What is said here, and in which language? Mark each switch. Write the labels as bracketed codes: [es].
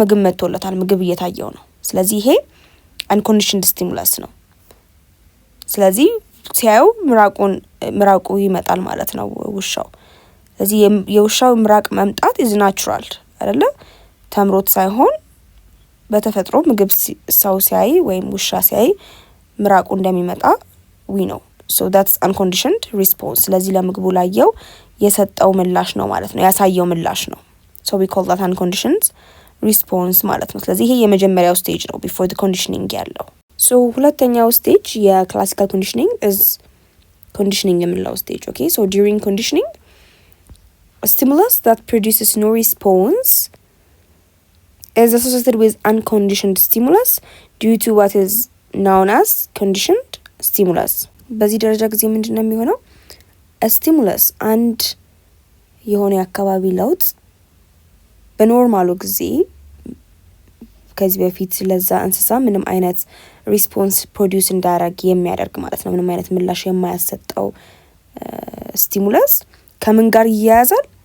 [am] ምግብ መጥቶለታል፣ ምግብ እየታየው ነው። ስለዚህ ይሄ unconditioned stimulus ነው። ስለዚህ ሲያየው ምራቁ ይመጣል ማለት ነው ውሻው። ስለዚህ የውሻው ምራቅ መምጣት is natural አይደለ? ተምሮት ሳይሆን በተፈጥሮ ምግብ ሰው ሲያይ ወይም ውሻ ሲያይ ምራቁ እንደሚመጣ we know. [en] so that's unconditioned response። [am] ስለዚህ ለምግቡ ላየው የሰጠው ምላሽ ነው ማለት ነው፣ ያሳየው ምላሽ ነው። [en] so we call that unconditioned response [am] ማለት ነው። ስለዚህ ይሄ የመጀመሪያው ስቴጅ ነው before the conditioning ያለው። so ሁለተኛው ስቴጅ የክላሲካል ኮንዲሽኒንግ is conditioning የምንለው ስቴጅ። [en] okay so during conditioning a stimulus that produces no response is associated with unconditioned stimulus due to what is known as conditioned stimulus። [am] በዚህ ደረጃ ጊዜ ምንድነው የሚሆነው? stimulus አንድ የሆነ የአካባቢ ለውጥ በኖርማሉ ጊዜ ከዚህ በፊት ለዛ እንስሳ ምንም አይነት ሪስፖንስ ፕሮዲዩስ እንዳያደርግ የሚያደርግ ማለት ነው። ምንም አይነት ምላሽ የማያሰጠው ስቲሙለስ ከምን ጋር ይያያዛል?